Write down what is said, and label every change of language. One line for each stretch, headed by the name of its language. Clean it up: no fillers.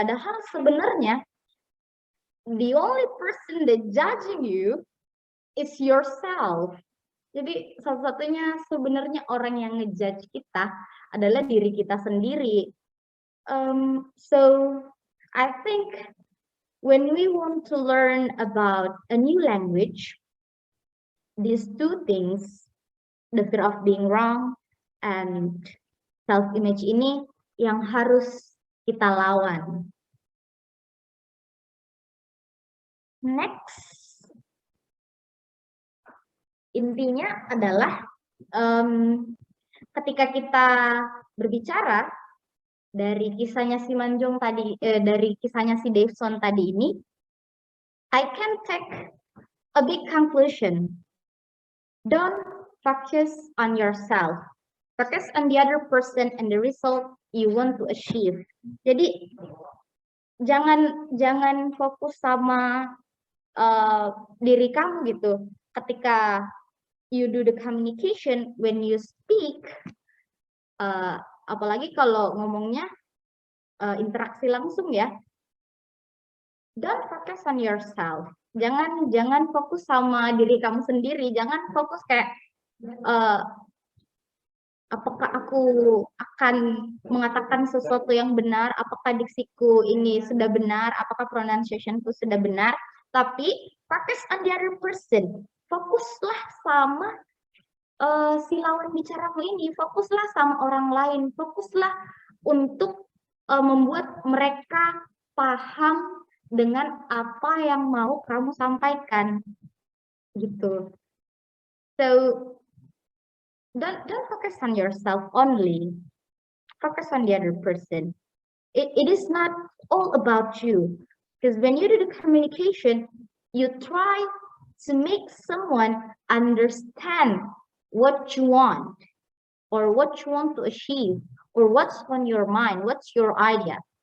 Indonesian: Padahal sebenarnya
English: the only person that judging you is yourself.
Indonesian: Jadi satu-satunya sebenarnya orang yang ngejudge kita adalah diri kita sendiri.
English: So I think when we want to learn about a new language, these two things, the fear of being wrong and self-image
Indonesian: ini yang harus kita lawan. Next, intinya adalah ketika kita berbicara dari kisahnya si Manjung tadi, dari kisahnya si Davidson tadi ini,
English: I can take a big conclusion. Don't focus on yourself. Focus on the other person and the result you want to achieve.
Indonesian: Jadi jangan fokus sama diri kamu gitu. Ketika
English: you do the communication, when you speak,
Indonesian: apalagi kalau ngomongnya interaksi langsung ya,
English: don't focus on yourself.
Indonesian: Jangan fokus sama diri kamu sendiri. Jangan fokus kayak apakah aku akan mengatakan sesuatu yang benar, apakah diksiku ini sudah benar, apakah pronunciationku sudah benar, tapi
English: focus on the other person.
Indonesian: Fokuslah sama si lawan bicaramu ini, fokuslah sama orang lain, fokuslah untuk membuat mereka paham dengan apa yang mau kamu sampaikan, gitu.
English: So don't focus on yourself only. Focus on the other person. It is not all about you, because when you do the communication, you try to make someone understand what you want or what you want to achieve or what's on your mind, what's your idea.